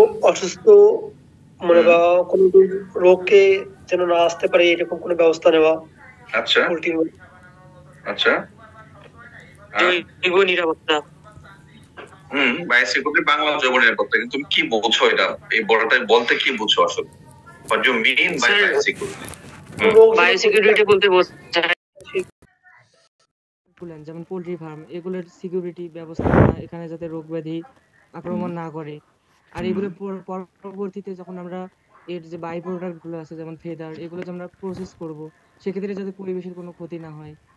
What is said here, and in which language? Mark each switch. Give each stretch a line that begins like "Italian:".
Bangla: অসুস্থ মানে বা কোনো রোগকে যেন না আসতে পারে এরকম কোনো ব্যবস্থা নেওয়া। আচ্ছা আচ্ছা জৈব নিরাপত্তা। বায়োসিকিউরিটি বাংলা জৈব নিরাপত্তা, কিন্তু তুমি কি বুঝো এটা, এই বড়টা বলতে কি বুঝো আসলে?
English: What do you mean by biosecurity?
Bangla: Biosecurity বলতে বোঝায় যেমন পোল্ট্রি ফার্ম, এগুলোর সিকিউরিটি ব্যবস্থা এখানে যাতে রোগ ব্যাধি আক্রমণ না করে। আর এগুলো পরবর্তীতে যখন আমরা এর যে বাই প্রোডাক্ট গুলো আছে যেমন ফেদার, এগুলো যে আমরা প্রসেস করব সেক্ষেত্রে যাতে পরিবেশের কোনো ক্ষতি না হয়।